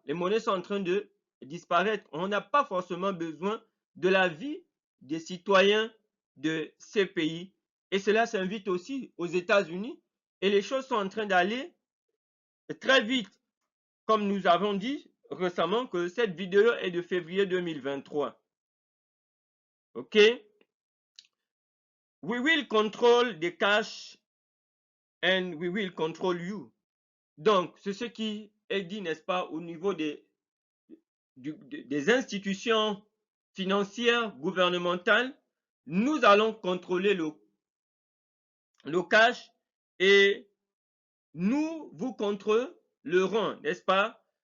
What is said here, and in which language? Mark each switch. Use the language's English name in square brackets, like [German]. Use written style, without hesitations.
[French] Les monnaies sont en train de disparaître. On n'a pas forcément besoin de l'avis des citoyens de ces pays. Et cela s'invite aussi aux États-Unis. Et les choses sont en train d'aller très vite. Comme nous avons dit récemment que cette vidéo est de février 2023. OK? [English] We will control the cash and we will control you. [French] Donc, c'est ce qui est dit, n'est-ce pas, au niveau des institutions financières gouvernementales. Nous allons contrôler le cash et nous vous contrôlerons, n'est-ce pas?